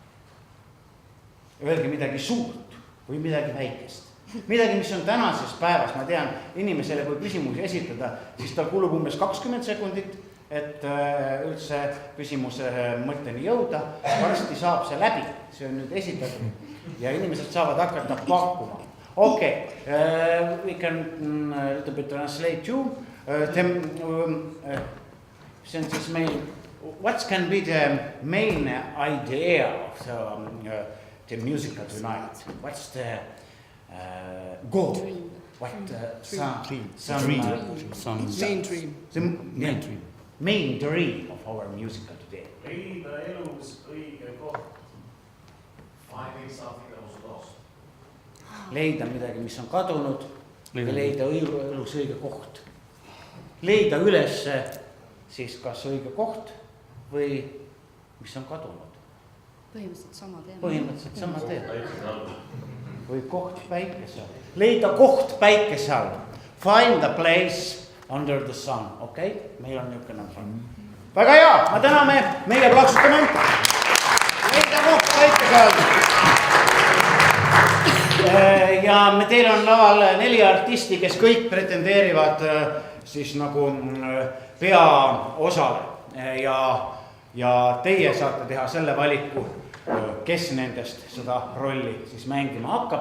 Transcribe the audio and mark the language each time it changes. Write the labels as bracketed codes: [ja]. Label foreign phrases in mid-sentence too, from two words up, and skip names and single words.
[et] Öelge midagi suurt või midagi väikest. Midagi, mis on tänases päevas, ma tean, inimesele kui küsimusi esitada, siis tal kulub umbes 20 sekundit, et üldse küsimuse mõtteni jõuda. Varsti saab see läbi, see on nüüd esitatud ja inimesed saavad hakata pakkuma. [en] Okay, we can a little bit translate you. Since meil what can be the main idea of the musical tonight? What's the goal? Dream. What main dream of our musical today? [et] Leida elus õige koht. [en] Finding something that was lost. [et] Leida midagi, mis on kadunud ja leida elus õige koht. Leida üles siis kas õige koht või mis on kadunud. Põhimõtteliselt sama teema. Või koht päikese all. Leida koht päikese all. [en] Find a place under the sun. [et] Okei? Meil on niisugune fan. Väga hea, ma täname, meie plaksutame. Leida koht päikese all. Ja teil on laval 4 artisti, kes kõik pretendeerivad siis nagu peaosale ja teie saate teha selle valiku, kes nendest seda rolli siis mängima hakkab.